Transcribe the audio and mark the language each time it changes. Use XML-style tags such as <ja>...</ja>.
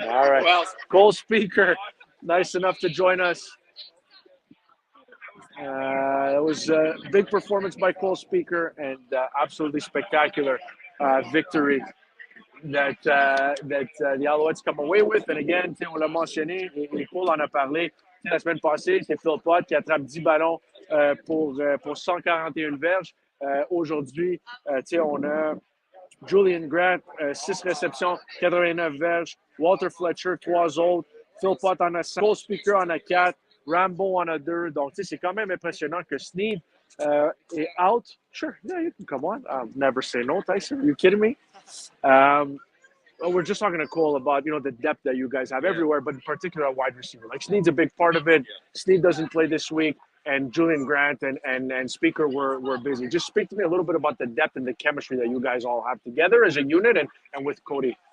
<en>All right. Well, Cole Speaker, nice enough to join us. It was a big performance by Cole Speaker and absolutely spectacular victory that the Alouettes come away with. And again,</en> <fr>on l'a mentionné, et Cole en a parlé. La semaine passée, c'est Phil Pott qui attrape 10 ballons pour 141 verges. Aujourd'hui, on a Julian Grant, 6 réceptions, 89 verges. Walter Fletcher, 3 autres. Phil Pott en a 5. Cole Speaker en a 4. Rambo en a 2. Donc, c'est quand même impressionnant que Snead est out.</fr> <en>Sure, yeah, you can come on. Never say no, Tyson. Are you kidding me? We're just talking to Cole about, the depth that you guys have everywhere, but in particular at wide receiver. Like, Snead's a big part of it. Snead doesn't play this week, and Julian Grant and Speaker were busy. Just speak to me a little bit about the depth and the chemistry that you guys all have together as a unit and with Cody.</en>